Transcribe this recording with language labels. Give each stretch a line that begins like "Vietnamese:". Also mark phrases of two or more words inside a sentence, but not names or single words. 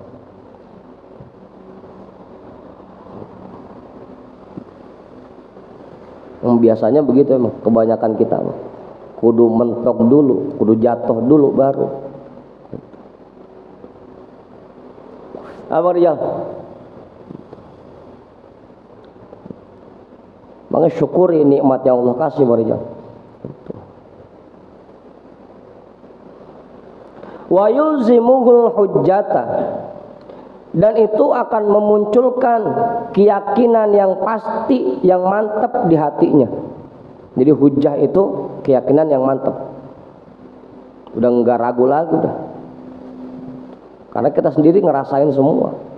Indonesian: Biasanya begitu emang kebanyakan kita kudu mentok dulu, kudu jatuh dulu baru. Apa Rijal? Maka syukuri nikmat yang Allah kasih Rijal.
Arabic: ويلزمه الحجة,
Indonesian: dan itu akan memunculkan keyakinan yang pasti, yang mantap di hatinya. Jadi hujjah itu keyakinan yang mantap, udah enggak ragu lagi dah. Karena kita sendiri ngerasain semua.